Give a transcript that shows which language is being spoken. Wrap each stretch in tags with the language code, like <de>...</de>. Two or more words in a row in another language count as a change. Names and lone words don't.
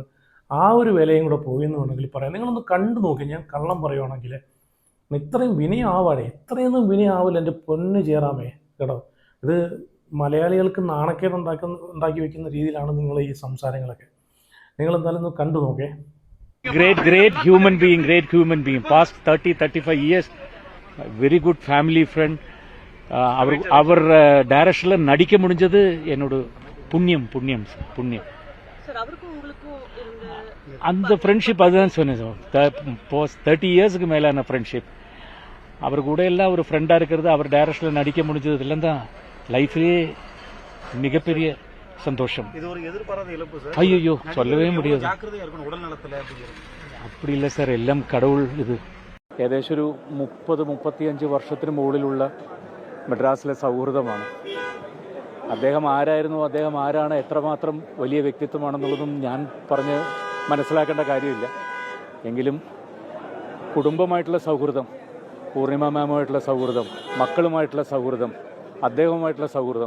<ml>ആ ഒരു വിലയും കൂടെ പോയെന്ന് വേണമെങ്കിൽ പറയാം. നിങ്ങളൊന്ന് കണ്ടു നോക്കി. ഞാൻ കള്ളം പറയുവാണെങ്കിൽ ഇത്രയും വിനയം ആവാടേ, ഇത്രയൊന്നും വിനയം ആവില്ല എൻ്റെ പൊന്ന് ജയറാമേ കേട്ടോ. ഇത് മലയാളികൾക്ക് നാണക്കേട് ഉണ്ടാക്കി വെക്കുന്ന രീതിയിലാണ് നിങ്ങൾ ഈ സംസാരങ്ങളൊക്കെ. നിങ്ങൾ എന്തായാലും ഒന്ന് കണ്ടു നോക്കേ.</ml> <en>Great human being. Past 30-35 years, very good family friend.</en> <ta>அவர் டைரக்ஷனில் நடிக்க முடிஞ்சது என்னோட புண்ணியம். அந்த ஃப்ரெண்ட்ஷிப் அதுதான் சொன்னேன் சார். 30 இயர்ஸுக்கு மேலான ஃப்ரெண்ட்ஷிப். அவர் கூட எல்லாம் ஒரு ஃப்ரெண்டாக இருக்கிறது, அவர் டைரக்ஷனில் நடிக்க முடிஞ்சது இதெல்லாம் தான் லைஃப்லேயே மிகப்பெரிய சந்தோஷம். இது ஒரு எதிர்பாராத இழப்பு சார். ஐயோ சொல்லவே முடியாது. ஜாக்கிரதையா இருக்கணும் உடல் நலத்தில். அப்படி இல்லை சார், எல்லாம் கடவுள்.</ta> <ml>ഇത് ഏകദേശം ഒരു 30-35 വർഷത്തിന് മുകളിലുള്ള മദ്രാസിലെ സൗഹൃദമാണ്. അദ്ദേഹം ആരായിരുന്നു, അദ്ദേഹം ആരാണ്, എത്രമാത്രം വലിയ വ്യക്തിത്വമാണെന്നുള്ളതും ഞാൻ പറഞ്ഞ് മനസ്സിലാക്കേണ്ട കാര്യമില്ല. എങ്കിലും കുടുംബമായിട്ടുള്ള സൗഹൃദം, പൂർണിമ മാമുമായിട്ടുള്ള സൗഹൃദം, മക്കളുമായിട്ടുള്ള സൗഹൃദം, അദ്ദേഹവുമായിട്ടുള്ള സൗഹൃദം.</ml>